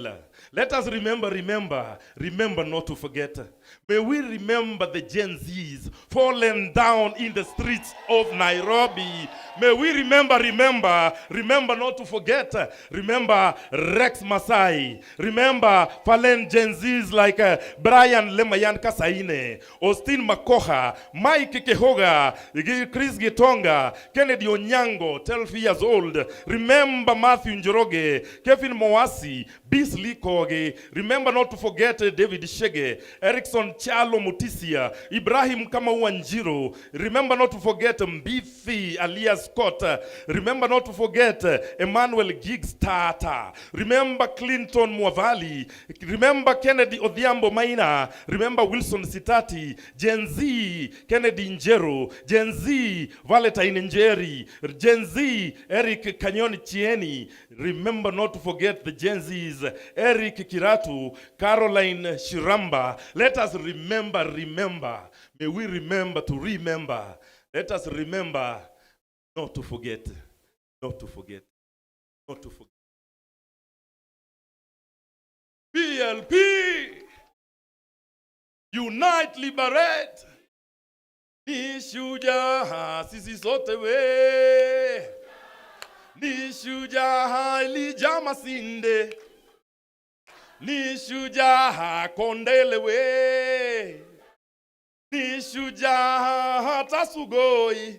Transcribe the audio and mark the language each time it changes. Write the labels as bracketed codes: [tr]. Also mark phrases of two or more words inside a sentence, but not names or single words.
[en] Let us remember not to forget. May we remember the Gen Zs fallen down in the streets of Nairobi. May we remember not to forget. Remember Rex Masai. Remember fallen Gen Zs like Brian Lemayan Kasaine, Austin Makoha, Mike Kehoga, Chris Gitonga, Kennedy Onyango, 12 years old. Remember Matthew Njoroge, Kevin Moasi, Beasley Koge. Remember not to forget David Shege, Erickson Chalo Mutisia, Ibrahim Wanjiro. Remember not to forget Mbithi alias Scott. Remember not to forget Emmanuel Giggs Tata. Remember Clinton Mwavali. Remember Kennedy Odhiambo Maina. Remember Wilson Sitati. Gen Z Kennedy Njero. Gen Z Valentine Njeri. Gen Z Eric Kanyoni Chieni. Remember not to forget the Gen Zs Eric Kiratu, Caroline Shiramba. Let us remember. May we remember to remember. Let us remember not to forget. Not to forget. Not to forget. PLP. Unite, liberate. [sw] Ni shujaa sisi sote we. Ni shujaa Elijah Masinde. Ni shujaa Kondele we. Ni shujaa hata Sugoi.